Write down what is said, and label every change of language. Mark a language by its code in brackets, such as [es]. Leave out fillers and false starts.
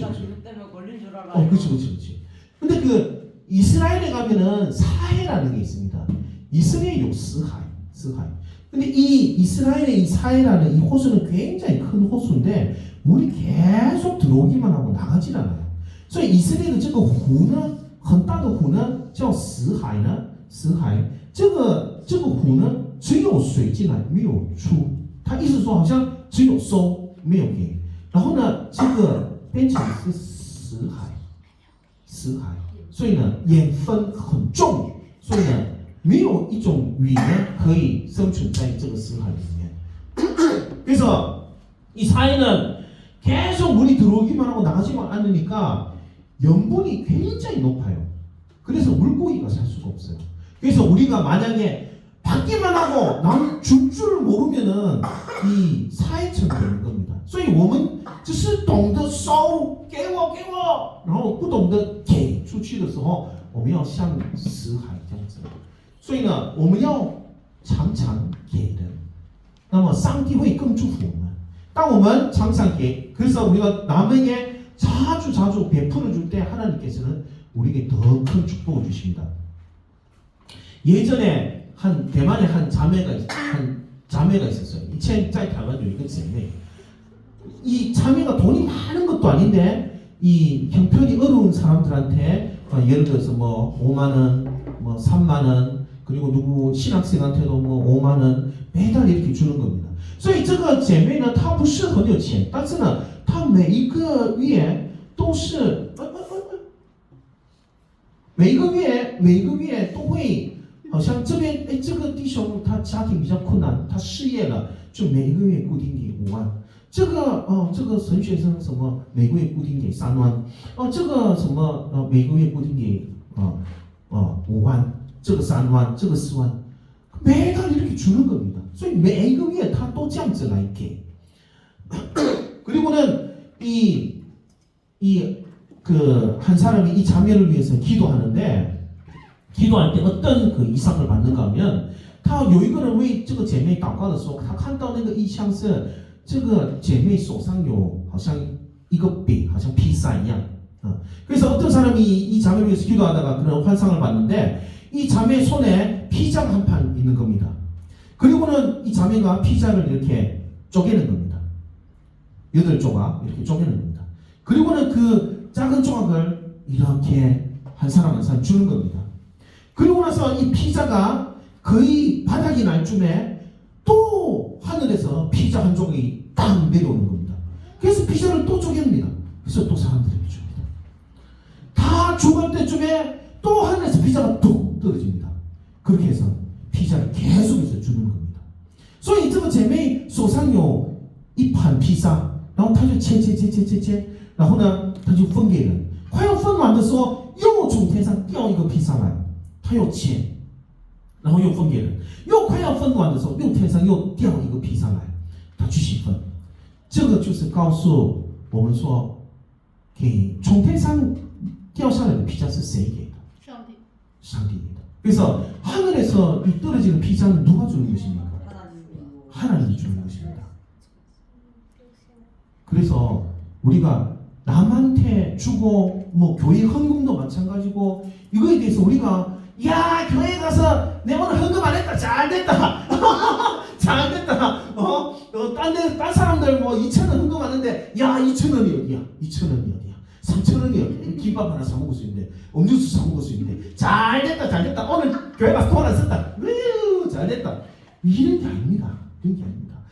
[ko] 그것 때문에 걸린 줄 알아요. 그렇지. 근데 그 이스라엘에 가면은 사해라는 게 있습니다. 이스라엘에 요 스하이. 근데 이 이스라엘의 이 사해라는 이 호수는 굉장히 큰 호수인데 물이 계속 들어오기만 하고 나가질 않아요. [zh] 所以以色列的这个湖呢，很大的湖呢，叫死海呢，这个湖呢，只有水进来没有出，它意思说好像只有收没有给，然后呢，这个变成是死海，所以呢，盐分很重，所以呢，没有一种鱼呢可以生存在这个死海里面。 [ko] 그래서 이 사해는 계속 물이 들어오기만 하고 나가지만 않으니까 염분이 굉장히 높아요. 그래서 물고기가 살 수가 없어요. 그래서 우리가 만약에 받기만 하고 남 줄 줄을 모르면은 이 사해처럼 되는 겁니다. [zh] 所以我们只是懂得收给我，然后不懂得给出去的时候，我们要像死海这样子。所以呢，我们要常常给人，那么上帝会更祝福我们。当我们常常给， [ko] 그래서 우리가 남에게 자주 베풀어 줄 때 하나님께서는 우리에게 더 큰 축복을 주십니다. 예전에 대만에 한 자매가 있었어요. [zh] 以前在台湾有一个姐妹. [ko] 이 자매가 돈이 많은 것도 아닌데 이 형편이 어려운 사람들한테 예를 들어서 뭐 5만 원, 뭐 3만 원, 그리고 누구 신학생한테도 뭐 5만 원 매달 이렇게 주는 겁니다. [zh] 所以这个姐妹呢，她不是很有钱，但是呢，她每一个月都是每一个月都会，好像这边这个弟兄他家庭比较困难，他失业了，就每一个月固定给5万。这个神学生什么每个月固定给3万，这个什么每个月固定给5万，这个3万，这个4万， [ko] 매달 이렇게 주는 겁니다. [zh] 所以每一个月他都这样子来给。 [ko] 그리고는 이 그 한 사람이 이 자매를 위해서 기도하는데 기도할 때 어떤 그 이상을 받는가 하면 [zh] 他有一个人为这个姐妹祷告的时候，他看到那个意象是这个姐妹手上有好像一个饼，好像披萨一样。 [ko] 그래서 어떤 사람이 이 자매를 위해서 기도하다가 그런 환상을 봤는데 이 자매 손에 피자가 한 판 있는 겁니다. 그리고는 이 자매가 피자를 이렇게 쪼개는 겁니다. 8조각 이렇게 쪼개는 겁니다. 그리고는 그 작은 조각을 이렇게 한 사람 한 사람 주는 겁니다. 그리고 나서 이 피자가 거의 바닥이 날 쯤에 또 하늘에서 피자 한 조각이 딱 내려오는 겁니다. 그래서 피자를 또 쪼갭니다. 그래서 또 사람들에게 줍니다. 다 죽을 때쯤에 또 하늘에서 피자가 뚝 떨어집니다. 그렇게 해서 피자를 계속해서 주는 겁니다. [zh] 所以这个姐妹手上有一盘披萨，然后她就切，然后呢，她就分给人。快要分完的时候，又从天上掉一个披萨来，她又切，然后又分给人。又快要分完的时候，又天上又掉一个披萨来，她继续分。这个就是告诉我们说，给从天上掉下来的披萨是谁给的？上帝 [ko] 上帝입니다. 그래서 하늘에서 이 떨어지는 피자는 누가 주는 것입니까? 하나님이 주는 것입니다. 그래서 우리가 남한테 주고 뭐 교회 헌금도 마찬가지고 이거에 대해서 우리가 야 교회 가서 내 오늘 헌금 안 했다 잘됐다 잘됐다 딴 사람들 뭐 2,000원 헌금하는데 야 2,000원이 어디야 2,000원이 어디야 3,000원이 어디야 김밥 하나 사 먹을 수 있는데 음료수 사 먹을 수 있는데 잘됐다 오늘 교회 가서 돈 안 썼다 잘됐다 이런 게 아닙니다. 이런 게 아닙니다.